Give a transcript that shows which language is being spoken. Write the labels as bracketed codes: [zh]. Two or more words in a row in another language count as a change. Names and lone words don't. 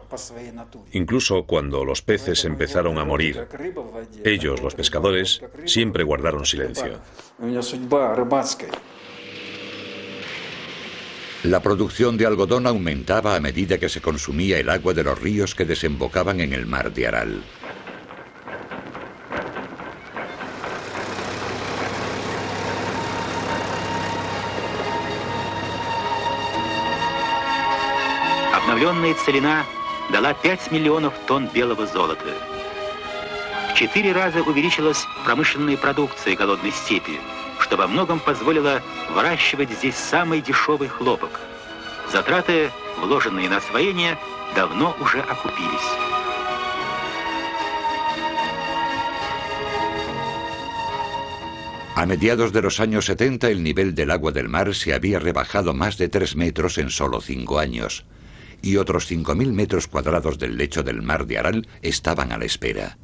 [es] Incluso cuando los peces empezaron a morir, ellos, los pescadores, siempre guardaron silencio. La producción de algodón aumentaba a medida que se consumía el agua de los ríos que desembocaban en el mar de Aral. [ru] Обновленная целина дала 5 миллионов тонн белого золота. В 4 раза увеличилась промышленная продукция голодной степи, что во многом позволило выращивать здесь самый дешевый хлопок. Затраты, вложенные на освоение, давно уже окупились. [es] A mediados de los años 70 el nivel del agua del mar se había rebajado más de 3 metros en solo 5 años. Y otros 5.000 metros cuadrados del lecho del mar de Aral estaban a la espera.